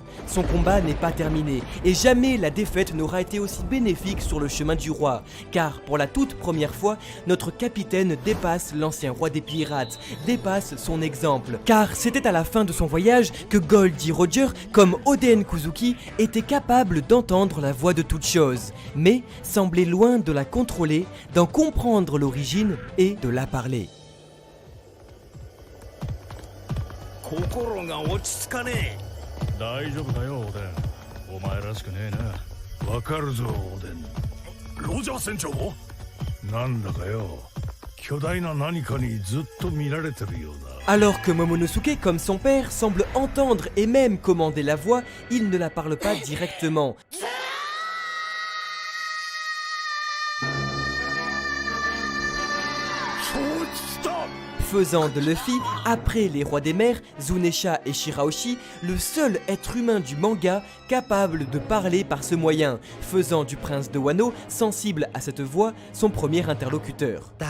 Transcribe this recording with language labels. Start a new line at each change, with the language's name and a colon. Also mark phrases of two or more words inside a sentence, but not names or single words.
French: Son combat n'est pas terminé, et jamais la défaite n'aura été aussi bénéfique sur le chemin du roi, car pour la toute première fois, notre capitaine dépasse l'ancien roi des pirates, dépasse son exemple, car c'était à la fin de son voyage que Goldie Roger, comme Oden Kuzuki, était capable d'entendre la voix de toute chose, mais semblait loin de la contrôler, d'en comprendre l'origine et de la parler.
Japanese: 心が落ち着かねえ。大丈夫だよオーデン。お前らしくねえな。わかるぞオーデン。ロジャー船長？なんだかよ、巨大な何かにずっと見られてるようだ。
French: Alors que Momonosuke, comme son père, semble entendre et même commander la voix, il ne la parle pas directement. Faisant de Luffy, après les rois des mers, Zunesha et Shirahoshi, le seul être humain du manga capable de parler par ce moyen, faisant du prince de Wano, sensible à cette voix, son premier interlocuteur.